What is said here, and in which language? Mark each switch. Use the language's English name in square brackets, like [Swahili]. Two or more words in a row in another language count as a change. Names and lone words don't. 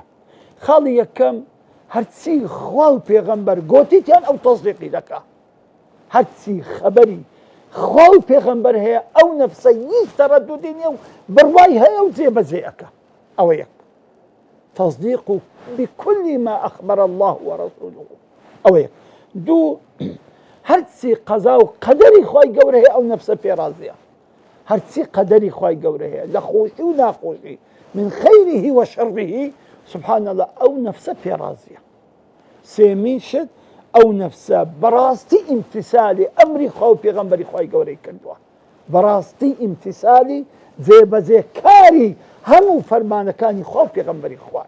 [Central Kurdish] خاڵی یەکەم هەرچی خوا و پێغەمبەر گوتیتیان ئەو تەصدیقی دەکا. هەرچی خەبەری خوا و پێغەمبەر هەیە ئەو نەفسە هیچ تەرەدودی نییە و بڕوای هەیە و جێبەجێ ئەکا. ئەوە یەک. [Arabic] تەصدیق بكل ما أخبر الله ورسوله. [Central Kurdish] ئەوە یەک. دوو، هەرچی قەزا و قەدەری خی گەورە هەیە ئەو نەفسە پێڕازیە. هەرچی قەدەری خی گەورە هەیە لە خۆشی و ناخۆشی، من خەیره و شەڕه، [Arabic] سبحان الله، [Central Kurdish] ئەو نەفسە پێڕازیە. سێمین شت، ئەو نەفسە بەڕاستی ئیمتیسالی ئەمری خوا و پێغەمبەری خی گەورەی کردووە، بەڕاستی ئیمتیسالی جێبەجێکاری هەموو فەرمانەکانی خوا و پێغەمبەری خوایە.